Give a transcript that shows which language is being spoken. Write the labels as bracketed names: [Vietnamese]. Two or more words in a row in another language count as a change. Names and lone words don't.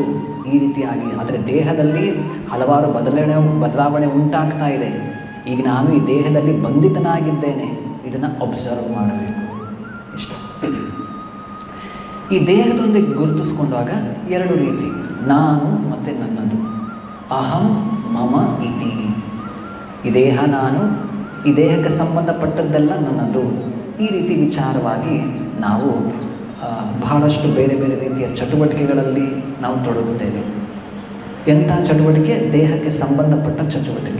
[Kannada] ಈ ರೀತಿಯಾಗಿ ಆದರೆ ದೇಹದಲ್ಲಿ ಹಲವಾರು ಬದಲಾವಣೆ ಉಂಟಾಗ್ತಾ ಇದೆ. ಈಗ ನಾನು ಈ ದೇಹದಲ್ಲಿ ಬಂಧಿತನಾಗಿದ್ದೇನೆ, ಇದನ್ನು ಅಬ್ಸರ್ವ್ ಮಾಡಬೇಕು. ಇಷ್ಟ. ಈ ದೇಹದೊಂದಿಗೆ ಗುರುತಿಸ್ಕೊಂಡಾಗ ಎರಡು ರೀತಿ, ನಾನು ಮತ್ತು ನನ್ನದು. [Sanskrit] ಅಹಂ ಮಮ ಇತಿ. [Kannada] ಈ ದೇಹ ನಾನು, ಈ ದೇಹಕ್ಕೆ ಸಂಬಂಧಪಟ್ಟದ್ದೆಲ್ಲ ನನ್ನದು. ಈ ರೀತಿ ವಿಚಾರವಾಗಿ ನಾವು ಬಹಳಷ್ಟು ಬೇರೆ ಬೇರೆ ರೀತಿಯ ಚಟುವಟಿಕೆಗಳಲ್ಲಿ ನಾವು ತೊಡಗುತ್ತೇವೆ. ಎಂಥ ಚಟುವಟಿಕೆ? ದೇಹಕ್ಕೆ ಸಂಬಂಧಪಟ್ಟ ಚಟುವಟಿಕೆ.